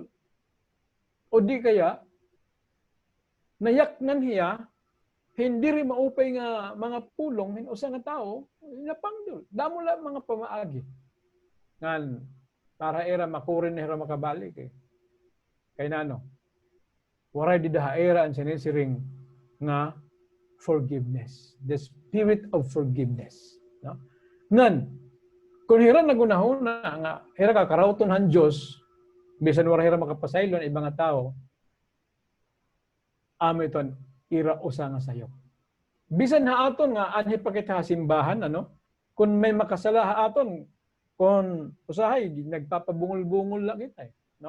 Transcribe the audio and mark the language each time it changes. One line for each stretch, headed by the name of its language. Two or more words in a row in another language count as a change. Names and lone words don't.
Waray: O di kaya nayaknan hiya hindi rin maupay nga mga pulong hinusa nga tao napangdol. Damo lang mga pamaagi. Ngan para era makurin na era makabalik eh. Kay nano. Waray di dahaera ang sinisiring nga forgiveness.
English: The spirit of forgiveness. No?
Waray: Ngan, Kung hira nagunahuna nga hira ka karawton han Dios bisan wala hira makapasaylon ibang nga tao, amo iton ira usa nga sayop. Bisan haaton nga anhi pa kita simbahan ano, kung may makasala haaton, kung usahay nagpapabungol-bungol lang kita no?